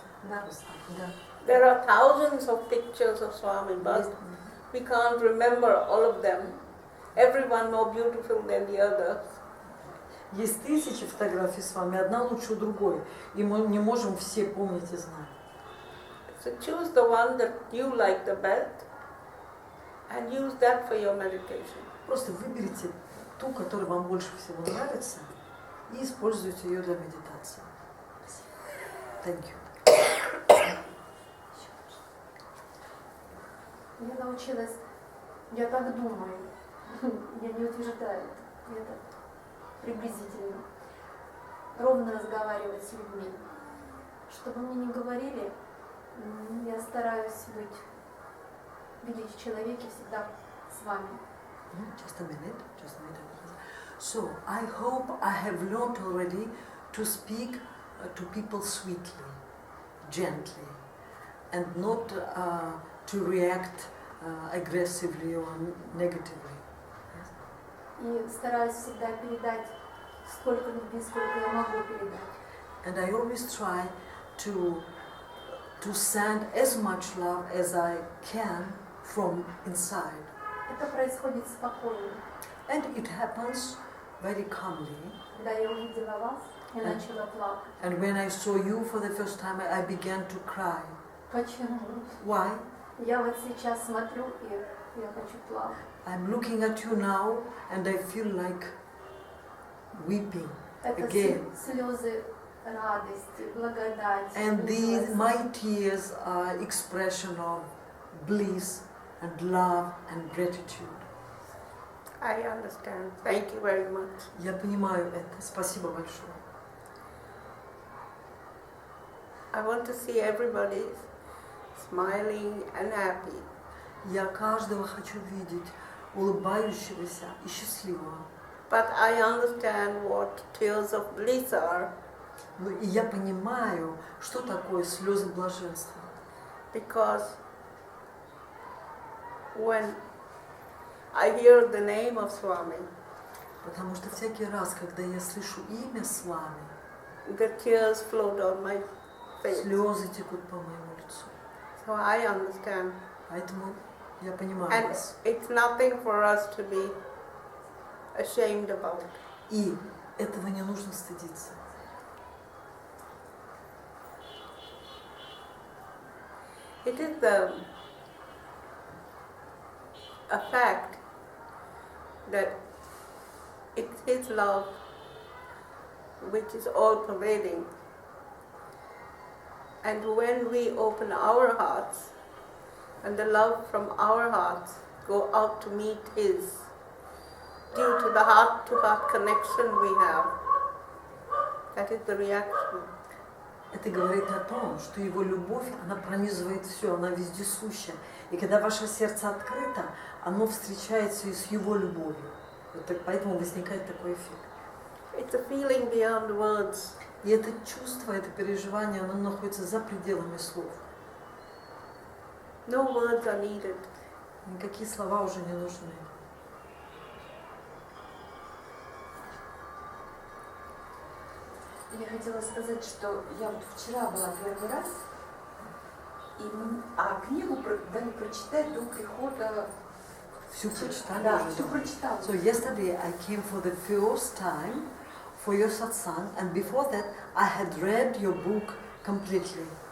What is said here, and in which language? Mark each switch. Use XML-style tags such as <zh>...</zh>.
<ru>Да, да.</ru> <en>There are thousands of pictures of Swami, but we can't remember all of them. Everyone more beautiful than the other.</en> <ru>Есть тысячи фотографий с вами, одна лучше другой, и мы не можем все помнить и знать.</ru> <en>So choose the one that you like the best and use that for your meditation.</en> <ru>Просто выберите ту, которая вам больше всего нравится, и используйте ее для медитации.</ru> <en>Thank you.</en> <ru>Я научилась, я так думаю, я не утверждаю это приблизительно, ровно разговаривать с людьми. Чтобы мне не говорили, я стараюсь видеть в человеке всегда с вами.</ru> <en>Just a minute. So, I hope I have learned already to speak to people sweetly, gently, and not to react aggressively or negatively.</en> <ru>И стараюсь всегда передать столько любви, сколько я могу передать.</ru> <en>And I always try to send as much love as I can from inside.</en> <ru>Это происходит спокойно.</ru> <en>And it happens very calmly.</en> <ru>Когда я увидела вас, я начала плакать.</ru> <en>And when I saw you for the first time, I began to cry.</en> <ru>Почему?</ru> <en>Why?</en> <ru>Я вот сейчас смотрю, и я хочу плакать.</ru> <en>I'm looking at you now, and I feel like weeping</en> <ru>Это</ru> <en>again.</en> <ru>слезы радости, благодати.</ru> <en>And my tears are expression of bliss and love and gratitude. I understand. Thank you very much.</en> <ru>Я понимаю это. Спасибо большое.</ru> <en>I want to see everybody smiling and happy.</en> <ru>Я каждого хочу видеть улыбающегося и счастливого.</ru> <en>But I understand what tears of bliss are.</en> <ru>И я понимаю, что такое слезы блаженства.</ru> <en>Because when I hear the name of Swami,</en> <ru>Потому что всякий раз, когда я слышу имя с вами,</ru> <en>the tears flow down my face.</en> <ru>слезы текут по моему лицу.</ru> <en>So I understand.</en> <ru>Поэтому я понимаю</ru> <en>And</en> <ru>вас.</ru> <en>it's nothing for us to be ashamed about.</en> <ru>И этого не нужно стыдиться.</ru> <en>It is a fact that it's His love which is all pervading. And when we open our hearts and the love from our hearts go out to meet His, due to the heart-to-heart connection we have, that is the reaction.</en> <ru>Это говорит о том, что его любовь, она пронизывает все, она вездесуща. И когда ваше сердце открыто, оно встречается и с его любовью. Вот так, поэтому возникает такой эффект.</ru> <en>It's a feeling beyond words.</en> <ru>И это чувство, это переживание, оно находится за пределами слов.</ru> <en>No words are needed.</en> <ru>Никакие слова уже не нужны. Я хотела сказать, что я вот вчера была первый раз, а книгу дали прочитать до прихода. Всю прочитали Да, уже? всю прочитала.</ru> <en>So yesterday I came for the first time for your satsang, and before that I had read your book completely.</en>